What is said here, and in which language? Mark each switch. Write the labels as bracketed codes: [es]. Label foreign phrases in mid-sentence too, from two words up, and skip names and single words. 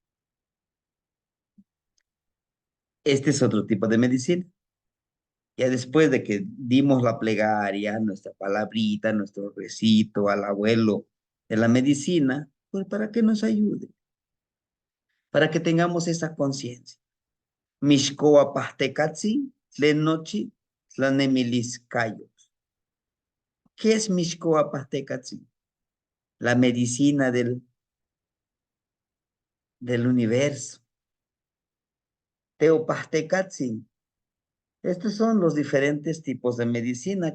[es] Este es otro tipo de medicina. Ya después de que dimos la plegaria, nuestra palabrita, nuestro recito al abuelo de la medicina, pues para que nos ayude, para que tengamos esa conciencia. [nah] Mishkoa pastekatsi, tlenochi, tlanemiliscayo. [es] ¿Qué es [nah] Mishkoa pastekatsi? [es] La medicina del universo. Teopastekatsi. Estos son los diferentes tipos de medicina.